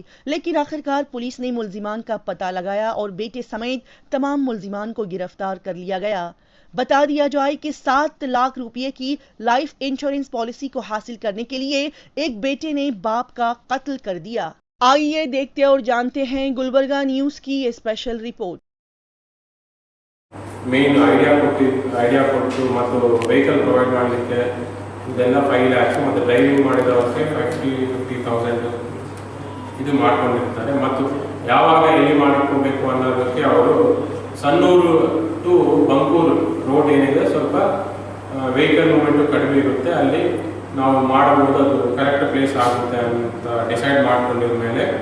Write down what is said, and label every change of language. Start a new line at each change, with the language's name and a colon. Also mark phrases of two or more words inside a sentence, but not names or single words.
Hindi: लेकिन आखिरकार पुलिस ने मुल्जिमान का पता लगाया और बेटे समेत तमाम मुल्जिमान को गिरफ्तार कर लिया गया। बता दिया जाए कि 7 लाख रुपए की
English: life insurance policy
Hindi: को हासिल करने के लिए एक बेटे ने बाप का कत्ल कर दिया। आइए देखते और जानते हैं गुलबर्गा न्यूज की ये स्पेशल रिपोर्ट।
English: main idea
Kannada: ಕೊಟ್ಟು ಮತ್ತು
English: vehicle provide
Kannada: ಮಾಡಲಿಕ್ಕೆ ಇದೆಲ್ಲ 5 lakhs ಮತ್ತು ಡ್ರೈವಿಂಗ್ ಮಾಡಿದವರಿಗೆ 50,000 ಇದು ಮಾಡ್ಕೊಂಡಿರ್ತಾರೆ ಮತ್ತು ಯಾವಾಗ ಎಲ್ಲಿ ಮಾಡಿಕೊಬೇಕು ಅನ್ನೋದಕ್ಕೆ ಅವರು ಸನ್ನೂರು ಟು ಬಂಕೂರು ರೋಡ್ ಏನಿದೆ ಸ್ವಲ್ಪ
English: vehicle movement
Kannada: ಕಡಿಮೆ ಇರುತ್ತೆ, ಅಲ್ಲಿ ನಾವು ಮಾಡಬಹುದು, ಅದು
English: correct place
Kannada: ಆಗುತ್ತೆ ಅಂತ ಡಿಸೈಡ್ ಮಾಡ್ಕೊಂಡಿದ ಮೇಲೆ